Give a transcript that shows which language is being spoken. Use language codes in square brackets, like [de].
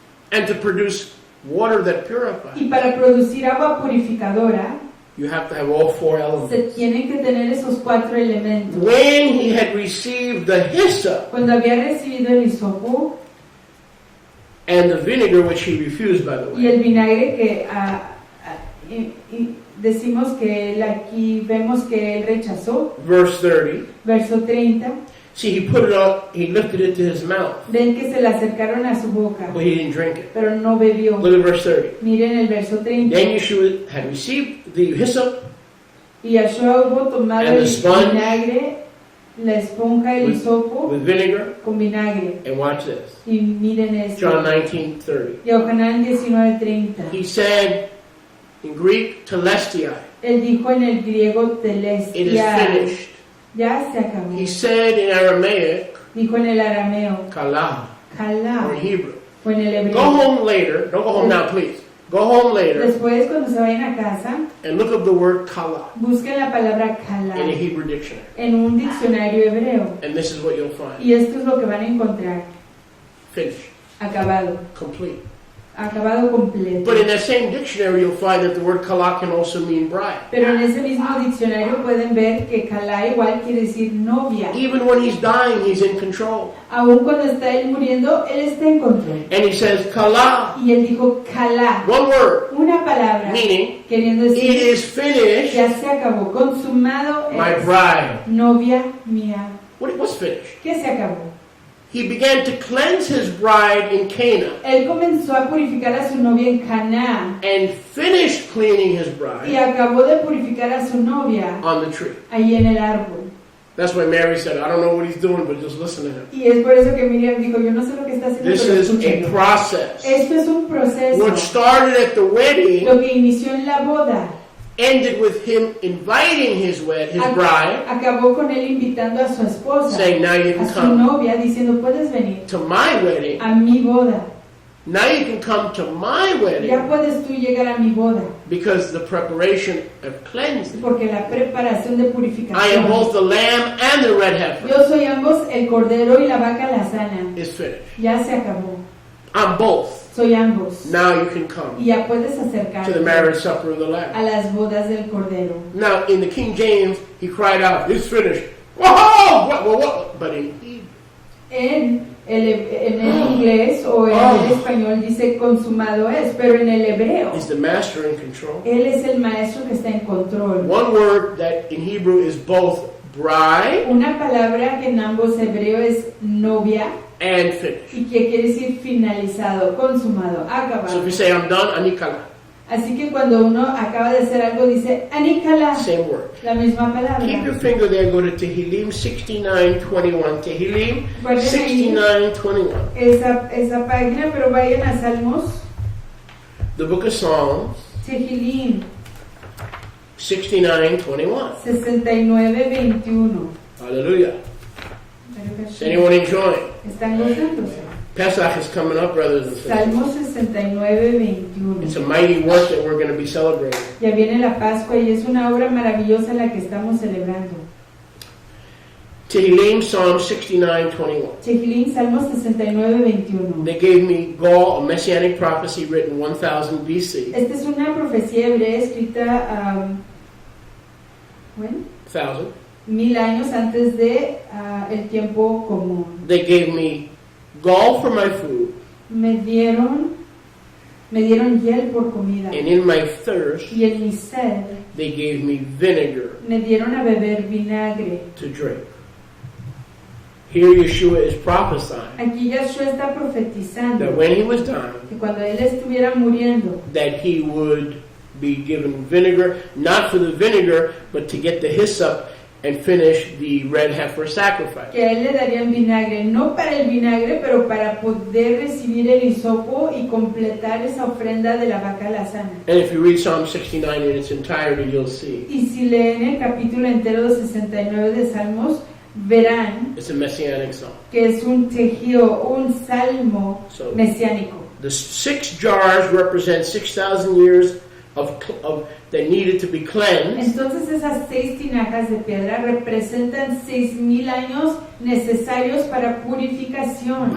[en] and to produce water that purifies, [es] y para producir agua purificadora [en] you have to have all four [es] se [en] elements. [es] tienen que tener esos 4 elementos. [en] When he had received the hyssop [es] Cuando había recibido el hisopo [en] and the vinegar, which he refused, by the [es] y el vinagre que y decimos que él aquí vemos que él rechazó, [en] verse 30. [es] verso 30, [en] See, he put it up, he lifted it to his mouth, [es] ven que se le acercaron a su boca, [en] but he didn't drink it. [es] pero no bebió. [en] Look at verse 30. [es] Miren el verso 30. [en] Then Yeshua had received the hyssop [es] Y Yeshua hubo tomado [en] And the [es] el [en] sponge [es] vinagre, la esponja, el hisopo [en] with vinegar, [es] con vinagre. [en] and watch this. [es] Y miren esto. [en] John 19:30. [es] Yohanan 19:30. [en] He said in Greek, telestai. [es] Él dijo en el griego [en] It is [el] telestia. [en] finished. [es] Ya se acabó. [en] He said in Aramaic, [es] Dijo en el arameo. [en] kala, or [he] Kalá. [en] in Hebrew. [es] O en el [en] Go [es] hebreo. [en] home later. Don't go home now, please. Go home later [es] Después, cuando se vayan a casa, [en] and look up the word kala [es] busquen la palabra [en] in a [he] kalá [en] Hebrew dictionary. [es] en un diccionario hebreo. [en] And this is what you'll find. [es] Y esto es lo que van a encontrar. [en] Finished. [es] Acabado. [en] Complete. [es] Acabado completo. [en] But in that same dictionary, you'll find that the word kala can also mean bride. [es] Pero en ese mismo diccionario pueden ver que kalá igual quiere decir novia. [en] Even when he's dying, he's in control. [es] Aún cuando está él muriendo, él está en control. [en] And he says kala, [es] Y él dijo kalá, [en] one word, [es] una palabra, [en] meaning [es] queriendo [en] it [es] decir, [en] is finished, [es] ya se acabó, consumado [en] my [es] es, [en] bride. [es] novia mía. [en] What's finished? [es] ¿Qué se acabó? [en] He began to cleanse his bride in Cana [es] Él comenzó a purificar a su novia en Caná [en] and finished cleaning his [es] y [en] bride [es] acabó de purificar a su novia [en] on the tree. [es] ahí en el árbol. [en] That's why Mary said, I don't know what he's doing, but just listen to him. [es] Y es por eso que Miriam dijo, yo no sé lo que está haciendo, [en] This [es] pero [en] is a [es] escúchenlo. [en] process. [es] Esto es un proceso. [en] What started at the wedding [es] Lo que inició en la boda [en] ended with him inviting his bride, [es] acabó con él invitando a su esposa, [en] saying, now you [es] a [en] can [es] su [en] come [es] novia, diciendo, puedes venir [en] to my wedding. [es] a mi boda. [en] Now you can come to my wedding [es] Ya puedes tú llegar a mi boda, [en] because the preparation of cleansing. [es] porque la preparación de [en] I am [es] purificación. [en] both the lamb and the red heifer. [es] Yo soy ambos, el cordero y la vaca alazana. [en] Is finished. [es] Ya se acabó. [en] I'm both. [es] Soy ambos. [en] Now you can come [es] Y ya puedes [en] to the [es] acercarte [en] marriage supper of the [es] a [en] Lamb. [es] las bodas del cordero. [en] Now, in the King James, he cried out, it's finished. Whoa! What? But in Hebrew, [es] En el inglés o en el español dice consumado es, pero en el hebreo [en] is the master in control. [es] Él es el maestro que está en control. [en] One word that in Hebrew is both bride [es] Una palabra que en ambos hebreo es novia [en] and finish. [es] y que quiere decir finalizado, consumado, [en] So [es] acabado. [en] if you say I'm done, anikala, [es] Así que cuando uno acaba de hacer algo dice anikala, [en] same word. [es] la misma [en] Keep your [es] palabra. [en] finger there, go to Tehillim 69:21. [es] Tehillim Guarden ahí 69:21. esa página, pero vayan a Salmos, [en] The book of Psalms [es] Tehilim [en] 69:21. [es] 69:21. [en] Hallelujah. Is anyone enjoying? [es] ¿Están gozándose? [en] Pesach is coming up, brothers and sisters. [es] Salmo 69:21. [en] It's a mighty work that we're going to be celebrating. [es] Ya viene la Pascua y es una obra maravillosa la que estamos celebrando. [en] Tehillim, Psalm 69:21. [es] Tehilim, Salmo 69:21. [en] They gave me Gaul, a messianic prophecy written 1000 BC. [es] Esta es una profecía hebrea escrita, bueno, [en] 1000. [es] 1000 años antes de el tiempo común. [en] They gave me gall for my food, [es] Me dieron hiel por comida [en] and in my thirst [es] y en mi sed [en] they gave me vinegar [es] me dieron a beber vinagre. [en] to drink. Here Yeshua is prophesying [es] Aquí Yahshua está profetizando [en] that when he was dying, [es] que cuando él estuviera muriendo, [en] that he would be given vinegar, not for the vinegar, but to get the hyssop and finish the red heifer sacrifice. [es] que a él le darían vinagre, no para el vinagre, pero para poder recibir el hisopo y completar esa ofrenda de la vaca alazana. [en] And if you read Psalm 69 in its entirety, you'll see [es] Y si leen el capítulo entero de 69 de Salmos, verán [en] it's a messianic psalm. [es] que es un tejido, un salmo [en] So [es] mesiánico. [en] the 6 jars represent 6,000 years of that needed to be cleansed. [es] Entonces esas 6 tinajas de piedra representan 6000 años necesarios para purificación,